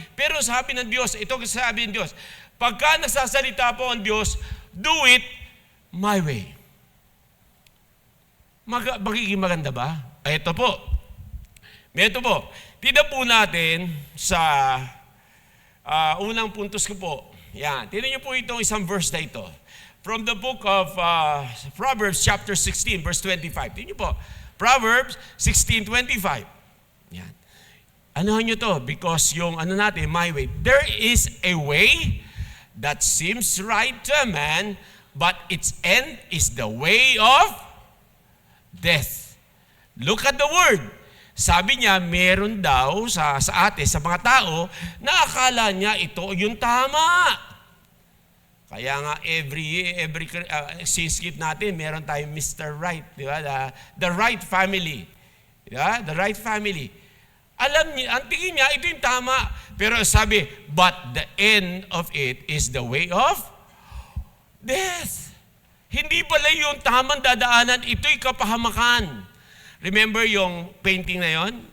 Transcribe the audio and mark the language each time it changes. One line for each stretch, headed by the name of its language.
Filipino: Pero sabi ng Diyos, ito sabi ng Diyos, pagka nagsasalita po ang Diyos,
English: do it my way.
Filipino: Magiging maganda ba? Ito po. Ito po. Tignan po natin sa unang puntos ko po. Yan. Tignan niyo po itong isang verse na ito.
English: From the book of Proverbs chapter 16, verse 25.
Filipino: Tignan niyo po. Proverbs 16:25. Yan. Anuhan niyo to?
English: Because yung natin, my way. There is a way that seems right to a man, but its end is the way of death. Look at the word.
Filipino: Sabi niya, meron daw sa atin, sa mga tao, na akala niya ito yung tama. Kaya nga, every sinskip natin, meron tayong Mr. Right. Di ba? The right family. Di ba? The right family. Alam niya, ang tingin niya, ito yung tama.
English: Pero sabi, but the end of it is the way of death.
Filipino: Hindi pala yung tamang dadaanan, ito'y kapahamakan. Remember yung painting na yon?